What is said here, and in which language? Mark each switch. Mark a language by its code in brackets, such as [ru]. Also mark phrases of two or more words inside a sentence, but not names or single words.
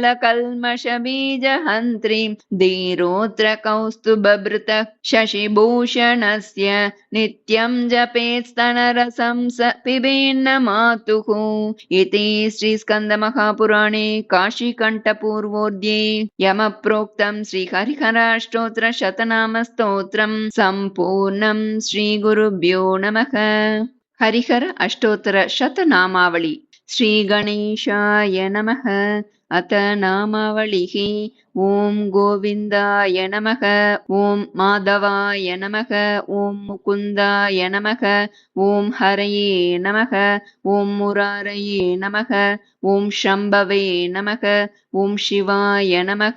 [sa] ಕಲ್ಮಷ ಬೀಜಹಂತ್ರೀಂ ಧೀರೋತ್ರ ಕೌಸ್ತುಭಭೃತ ಶಶಿಭೂಷಣಸ್ಯ ನಿತ್ಯಂ ಜಪೇತ್ ಸ್ತನರಸಂ ಸ ಪಿಬೇನ್ನ ಮಾತುಃ ಇತಿ ಶ್ರೀ ಸ್ಕಂದ ಮಹಾಪುರಾಣೇ ಕಾಶಿಕಂಠ ಪೂರ್ವೋದ್ಯೇ ಯಮ ಪ್ರೋಕ್ತಂ ಶ್ರೀ ಹರಿಹರ ಅಷ್ಟೋತ್ರ ಶತನಾಮ ಸ್ತೋತ್ರಂ ಸಂಪೂರ್ಣಂ. ಶ್ರೀ ಗುರುಭ್ಯೋ ನಮಃ. ಹರಿಹರ ಅಷ್ಟೋತ್ತರ ಶತನಾಮಾವಳಿ. ಶ್ರೀ ಗಣೇಶಾಯ ನಮಃ. ಅತ ನಾಮಾವಳಿಃ ஓம் கோவிந்தாய நமக. ஓம் மாதவாய நமக. ஓம் முகுந்தாய நமக. ஓம் ஹரயே நமக. ஓம் முராரயே நமக. ஓம் ஷம்பவே நமக. ஓம் சிவாய நமக.